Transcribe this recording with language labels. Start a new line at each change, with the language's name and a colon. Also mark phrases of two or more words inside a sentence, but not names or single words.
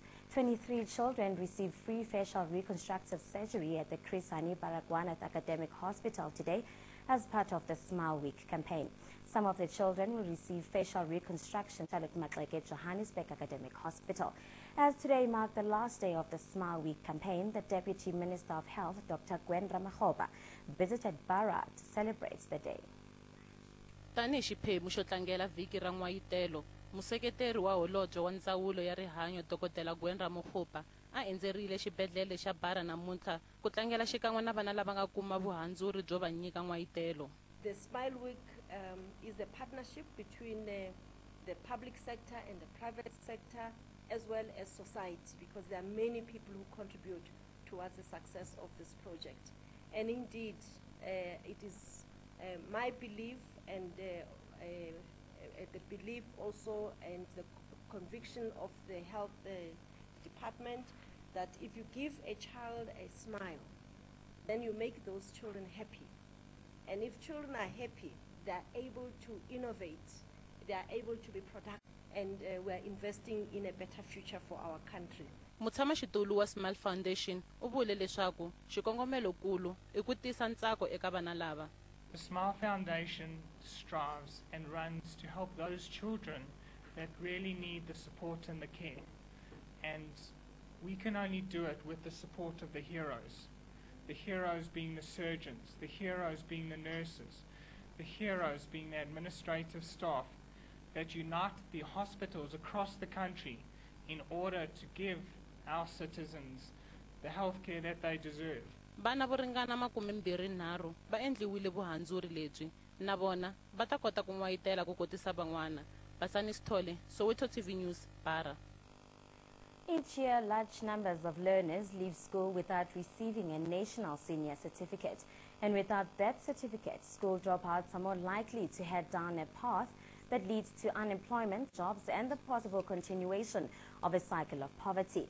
English: 23 children received free facial reconstructive surgery at the Chris Hani Baragwanath Academic Hospital today as part of the Smile Week campaign. Some of the children will receive facial reconstruction at Matleke Johannesburg Academic Hospital. As today marked the last day of the Smile Week campaign, the Deputy Minister of Health, Dr. Gwen Ramokgopa, visited Bara to celebrate the day.
Tsonga: Tani xiphemu xo tlangela vhiki ra n'wayitelo, museketeri wa holobye wa ndzawulo ya rihanyo Dr. Gwen Ramokgopa a endzerile xibedhlele xa Bara namuntlha ku tlangela xikan'we na vana lava nga kuma vuhandzuri byo va nyika n'wayitelo.
English: The Smile Week is a partnership between the public sector and the private sector, as well as society, because there are many people who contribute towards the success of this project. And indeed, it is my belief and the belief also and the conviction of the health department that if you give a child a smile, then you make those children happy. And if children are happy, they are able to innovate, they are able to be productive, and we are investing in a better future for our country.
Tsonga: Mutshamaxitulu wa Smile Foundation u vule leswaku xikongomelokulu I ku tisa ntsako eka vana lava.
English: The Smile Foundation strives and runs to help those children that really need the support and the care. And we can only do it with the support of the heroes. The heroes being the surgeons, the heroes being the nurses, the heroes being the administrative staff that unite the hospitals across the country in order to give our citizens the health care that they deserve.
Tsonga: Vana vo ringana 23 va endliwile vuhandzuri lebyi na vona va ta kota ku n'wayitela ku kotisa van'wana.
English: Basani Sithole, Soweto TV News, Bara. Each year, large numbers of learners leave school without receiving a national senior certificate. And without that certificate, school dropouts are more likely to head down a path that leads to unemployment, jobs, and the possible continuation of a cycle of poverty.